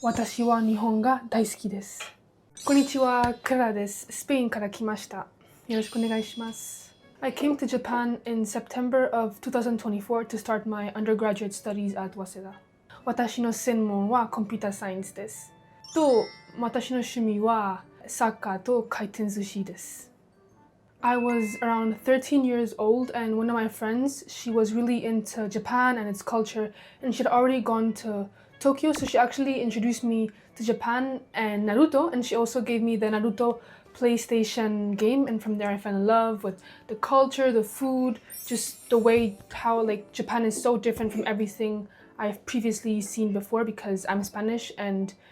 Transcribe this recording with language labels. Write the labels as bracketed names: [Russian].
[Japanese] 私は日本が大好きです。こんにちは、クララです。スペインから来ました。よろしくお願いします。 [English] I came to Japan in September of 2024 to start my undergraduate studies at Waseda. [Japanese] 私の専門はコンピューターサイエンスです。と、私の趣味はサッカーと回転寿司です。 [English] I was around 13 years old and one of my friends, she was really into Japan and its culture and she'd already gone to Tokyo, so she actually introduced me to Japan and Naruto, and she also gave me the Naruto PlayStation game, and from there I fell in love with the culture, the food, just the way how like Japan is so different from everything I've previously seen before because I'm Spanish and